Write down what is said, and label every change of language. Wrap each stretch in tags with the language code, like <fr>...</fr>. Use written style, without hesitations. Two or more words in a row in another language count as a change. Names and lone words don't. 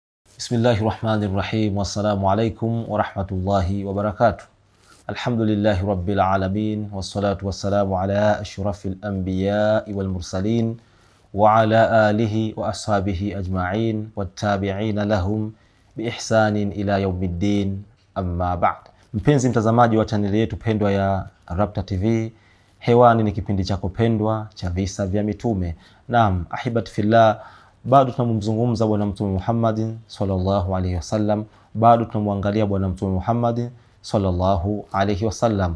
<ar>بسم الله الرحمن الرحيم. والسلام عليكم ورحمة الله وبركاته. الحمد لله رب العالمين. والصلاة والسلام على أشرف الأنبياء والمرسلين وعلى آله وأصحابه أجمعين والتابعين لهم بإحسان إلى يوم الدين، أما بعد.</ar> <sw>Mpenzi mtazamaji wa chaneli yetu pendwa ya Rapta TV, hewani ni kipindi chako pendwa cha visa vya mitume. Naam,</sw> <ar>أحبتي في الله,</ar> <sw>bado tunamzungumza bwana mtume Muhammad</sw> <ar>صلى الله عليه وسلم,</ar> <sw>bado tunamwangalia bwana mtume Muhammad</sw> <ar>صلى الله عليه وسلم.</ar>